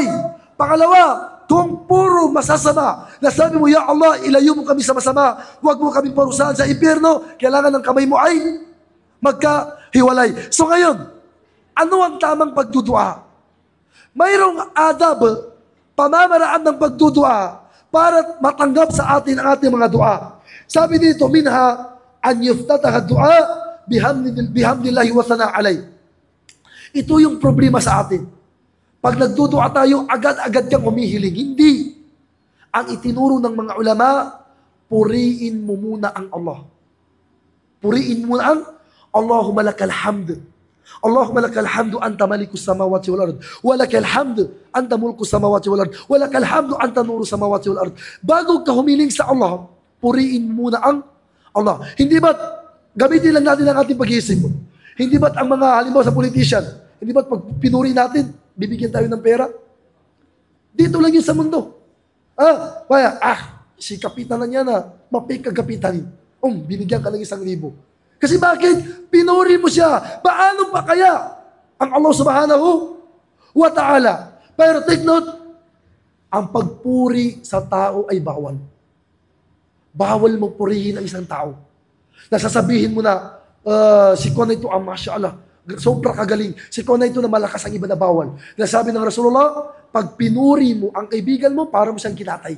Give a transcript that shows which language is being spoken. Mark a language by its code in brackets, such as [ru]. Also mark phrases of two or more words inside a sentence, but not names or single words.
[tl] Pangalawa, kung puro masasama, na sabi mo, [ar] يا الله, [tl] ilayo mo kami sa masama, huwag mo kami parusahan sa impyerno, kailangan ng kamay mo ay magkahiwalay. So ngayon, ano ang tamang pagdudua? Mayroong adab, pamamaraan ng pagdudua para matanggap sa atin ang ating mga dua. Sabi dito, [ar] منها أن يفتتح الدعاء بحمد الله و الثناء عليه. [tl] Ito yung problema sa atin. Pag nagdudua tayo, agad-agad kang humihiling. Hindi. Ang itinuro ng mga ulama, puriin mo muna ang Allah. Puriin mo muna ang [ar] اللهم لك الحمد. اللهم لك الحمد أنت مالك السماوات والأرض. ولك الحمد أنت ملك السماوات والأرض ولك الحمد أنت نور السماوات والأرض. [tl] Bago ka humiling sa Allah, puriin muna ang Allah. Hindi ba't gamitin lang natin ang ating pag-iisip? Hindi ba't ang mga halimbawa sa politician, hindi ba't pag pinuri natin, bibigyan tayo ng pera? Dito lang yun sa mundo. Si kapitan na niya na, mapay kagapitan. Binigyan ka ng 1,000. Kasi bakit? Pinuri mo siya. Paano pa kaya ang Allah [ar] سبحانه وتعالى? [tl] Pero [en] take note, [tl] ang pagpuri sa tao ay bawal. Bawal mo purihin ang isang tao. Nasasabihin mo na, si Kona ito, [ar] ما شاء الله, [tl] sobra kagaling. Si Kona ito na malakas ang iba na bawal. Nasabi ng Rasulullah, pag pinuri mo ang kaibigan mo, para mo siyang kinatay.